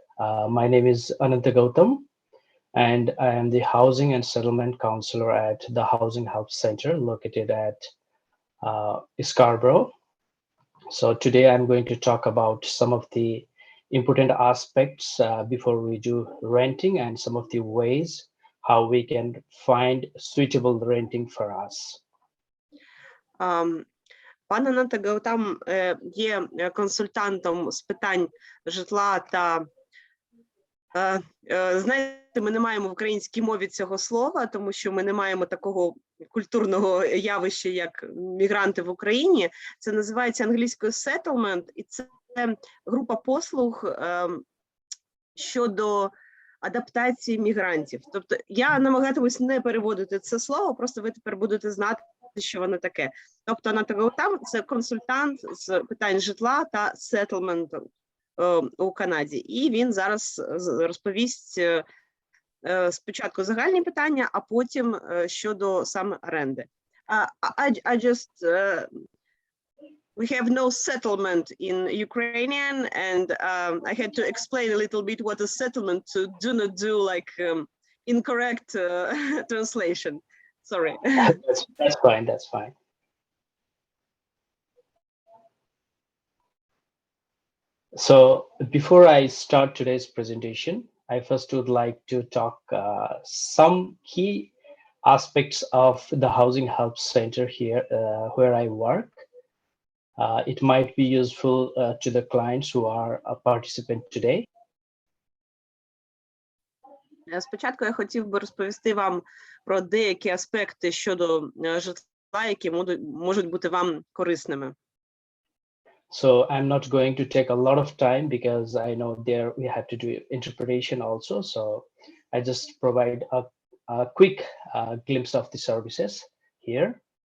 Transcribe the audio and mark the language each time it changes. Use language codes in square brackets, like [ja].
[en] My name is Anantha Gautam, and I am the Housing and Settlement Counselor at the Housing Help Center located at Scarborough. So today I'm going to talk about some of the important aspects before we do renting and some of the ways how we can find suitable renting for us. [uk] Пан Ананта Гаутам є консультантом з питань житла та, знаєте, ми не маємо в українській мові цього слова, тому що ми не маємо такого культурного явища, як мігранти в Україні. Це називається англійською settlement, і це група послуг щодо адаптації мігрантів. Тобто я намагатимусь не переводити це слово, просто ви тепер будете знати, що воно таке. Тобто Ананта Гаутам – це консультант з питань житла та сеттlemенту у Канаді. І він зараз розповість спочатку загальні питання, а потім щодо саме оренди. [en] I just we have no settlement in Ukrainian, and I had to explain a little bit what a settlement to do not do like incorrect translation. Sorry. That's fine. That's fine. So before I start today's presentation, I first would like to talk some key aspects of the Housing Help Center here where I work. It might be useful to the clients who are a participant today. [uk] Спочатку я хотів би розповісти вам про деякі аспекти щодо житла, які можуть бути вам корисними. [en] So I'm not going to take a lot of time because I know there we have to do interpretation also. So I just provide a quick glimpse of the services here.